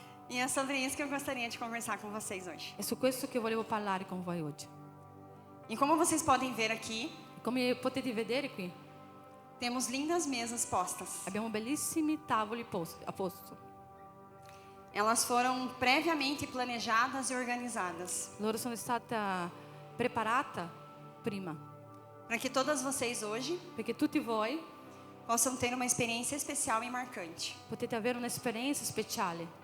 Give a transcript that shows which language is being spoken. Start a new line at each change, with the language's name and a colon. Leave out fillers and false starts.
Portuguese: E é sobre isso que eu gostaria de conversar com vocês hoje.
Italian: È su questo che volevo parlare con voi oggi.
Portuguese: E como vocês podem ver aqui,
Italian: Come potete vedere qui,
Portuguese: temos lindas mesas postas.
Italian: abbiamo bellissimi tavoli a posto.
Portuguese: Elas foram previamente planejadas e organizadas,
Italian: Loro sono stata preparata prima,
Portuguese: para que todas vocês hoje
Italian: perché tutti voi
Portuguese: possam ter uma experiência especial e marcante
Italian: potete avere un'esperienza speciale